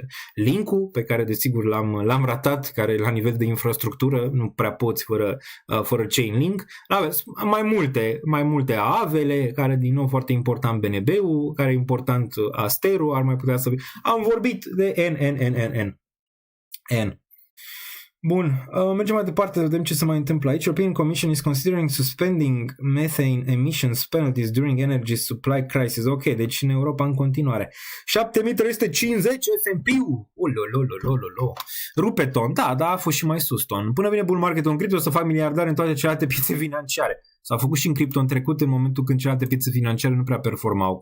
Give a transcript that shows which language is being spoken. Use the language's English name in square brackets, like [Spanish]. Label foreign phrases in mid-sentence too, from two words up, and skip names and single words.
[Romanian] Link-ul, pe care desigur l-am ratat, care la nivel de infrastructură nu prea poți fără Chainlink. Aveți mai multe AVE-le, care din nou foarte important BNB-ul, care e important Asterul, ar mai putea să... Am vorbit de N. Bun, mergem mai departe, vedem ce se mai întâmplă aici. [English] European Commission is considering suspending methane emissions penalties during energy supply crisis. [Romanian] Ok, deci în Europa în continuare. 7350 S&P-ul. Ololololololo. Rupe ton. Da, a fost și mai sus ton. Până vine [English] bull market-ul [Romanian] în cripto să fac miliardari în toate celelalte piețe financiare. S-a făcut și în cripto în trecut, în momentul când celelalte piețe financiare nu prea performau.